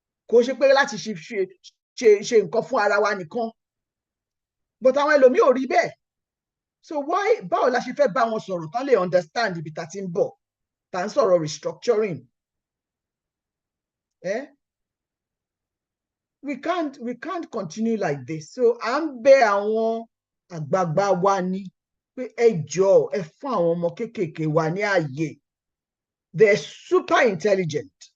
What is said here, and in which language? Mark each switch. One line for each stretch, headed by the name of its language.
Yoruba: Kò ṣe pé láti ṣe nǹkan fún ara wa nìkan. But àwọn ẹlòmíì ò rí bẹ́ẹ̀. So báwo la ṣe fẹ́ bá wọn sọ̀rọ̀ tán lè understand ibi tá ti ń bọ̀, tá ń sọ̀rọ̀ restructuring?
English: We can't continue like this.
Yoruba: So à ń bẹ àwọn àgbààgbà wa ní pé ẹ jọ̀ọ́ ẹ fún àwọn ọmọ kéékèèké wa ní ààyè.
English: They're super intelligent.